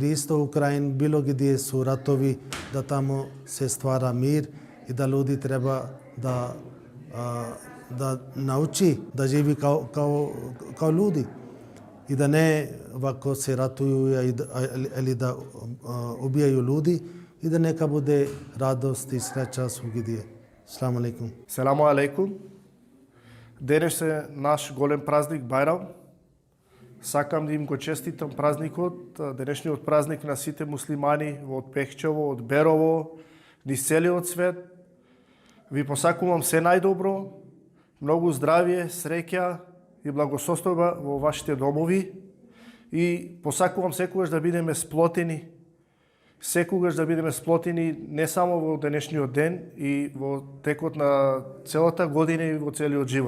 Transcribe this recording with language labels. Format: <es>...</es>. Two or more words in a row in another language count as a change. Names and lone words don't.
<bs>Isto u Ukrajini, bilo gdje su ratovi, da tamo se stvara mir i da ljudi treba da nauči da živi kao ljudi i da ne ovako se ratuju ili da ubijaju ljudi i da neka bude radost i sreća svugdje.</bs> <ar>السلام عليكم. السلام عليكم.</ar> <mk>Денес е наш голем празник Бајрам. Сакам да им го честитам празникот, денешниот празник на сите муслимани од Пехчево, од Берово, низ целиот свет. Ви посакувам се најдобро, многу здравје, среќа и благосостојба во вашите домови и посакувам секогаш да бидеме сплотени, не само во денешниот ден и во текот на целата година и во целиот живот.</mk>